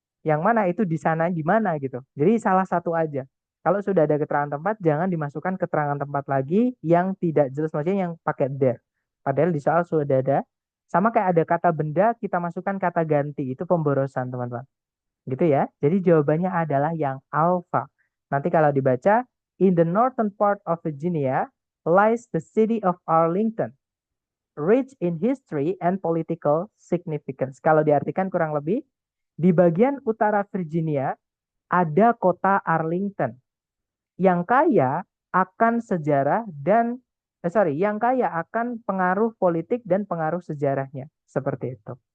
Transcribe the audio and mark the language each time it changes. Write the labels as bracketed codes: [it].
[id] Yang mana itu di sana di mana gitu. Jadi salah satu aja. Kalau sudah ada keterangan tempat, jangan dimasukkan keterangan tempat lagi yang tidak jelas, maksudnya yang pakai there. Padahal di soal sudah ada. Sama kayak ada kata benda, kita masukkan kata ganti. Itu pemborosan, teman-teman. Gitu ya. Jadi jawabannya adalah yang alpha. Nanti kalau dibaca, [en] in the northern part of Virginia lies the city of Arlington, rich in history and political significance. [id] Kalau diartikan kurang lebih, di bagian utara Virginia ada kota Arlington yang kaya akan sejarah dan yang kaya akan pengaruh politik dan pengaruh sejarahnya. Seperti itu.